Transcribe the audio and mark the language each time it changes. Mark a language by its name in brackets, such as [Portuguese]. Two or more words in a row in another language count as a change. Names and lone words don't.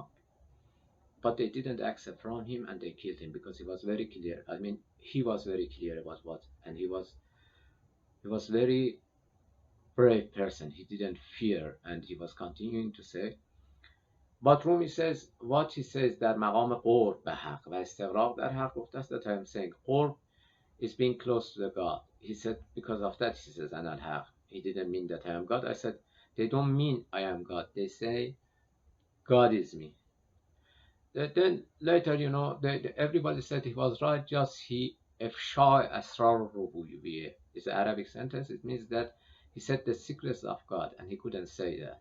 [English] But they didn't accept from him and they killed him because he was very clear. I mean, he was very clear about what, and he was very brave person. He didn't fear, and he was continuing to say. But Rumi says, what he says [Persian] در مقام قرب به حق و استغراق در حق گفته است, [English] that I am saying قرب is being close to the God. He said, because of that he says [Arabic] أنا الحق. [English] He didn't mean that I am God. I said, they don't mean I am God. They say God is me. Then later, everybody said he was right, just he [Arabic] إفشاء أسرار الربوبية [English] is the Arabic sentence. It means that he said the secrets of God and he couldn't say that.